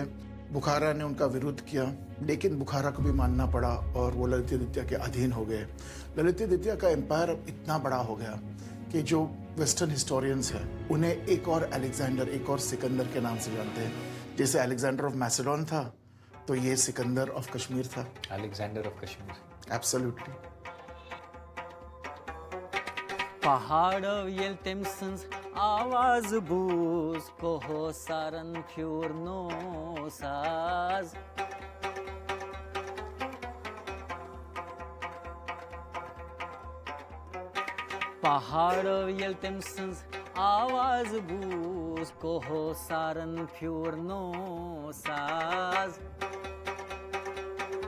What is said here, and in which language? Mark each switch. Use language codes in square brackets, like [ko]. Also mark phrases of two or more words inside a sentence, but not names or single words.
[hi] बुखारा ने उनका विरोध किया लेकिन बुखारा को भी मानना पड़ा और वो ललितादित्य के अधीन हो गए। ललितादित्य का एम्पायर अब इतना बड़ा हो गया कि जो [en] western historians [hi] हैं उन्हें एक और अलेक्जेंडर, एक और सिकंदर के नाम से जानते हैं। जैसे अलेक्जेंडर ऑफ मैसेडोन था तो ये सिकंदर ऑफ कश्मीर था। अलेक्जेंडर ऑफ कश्मीर। एब्सोल्युटली। [ks] पहाड़ो येल तेम सन्स आवाज बूज कोहो सारन फ्यूर नो साज। पहाड़ो येल तेम सन्स आवाज बूज कोहो सारन फ्यूर नो साज।